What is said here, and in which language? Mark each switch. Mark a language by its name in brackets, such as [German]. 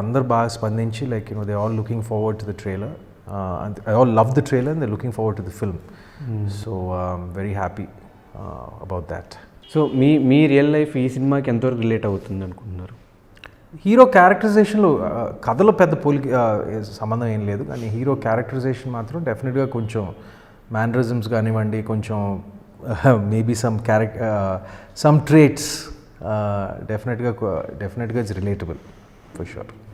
[Telugu] అందరు బాగా స్పందించి [English] Like they all looking forward to the trailer. I all love the trailer and they're looking forward to the film. So I'm very happy about that. [Telugu] So మీ real life ఈ సినిమాకి ఎంతవరకు relate అవుతుంది అనుకుంటున్నారు? Hero క్యారెక్టరైజేషన్లో కథలో పెద్ద పోలికి సంబంధం ఏం లేదు, కానీ హీరో క్యారెక్టరైజేషన్ మాత్రం డెఫినెట్గా కొంచెం మేనరిజమ్స్ కానివ్వండి, కొంచెం [English] maybe some traits [Telugu] డెఫినెట్గా [English] It's relatable for sure.